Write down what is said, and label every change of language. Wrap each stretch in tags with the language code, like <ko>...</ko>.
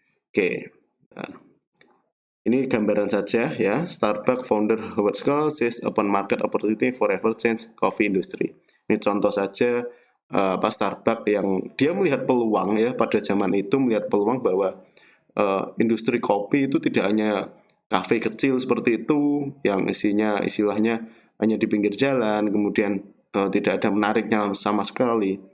<id>Oke, nah, ini gambaran saja ya.</id> <en>Starbucks founder Howard Schultz says open market opportunity forever change coffee industry.</en> <id>Ini contoh saja Starbucks yang dia melihat peluang ya pada zaman itu, melihat peluang bahwa industri kopi itu tidak hanya kafe kecil seperti itu yang istilahnya hanya di pinggir jalan, kemudian tidak ada menariknya sama sekali.</id>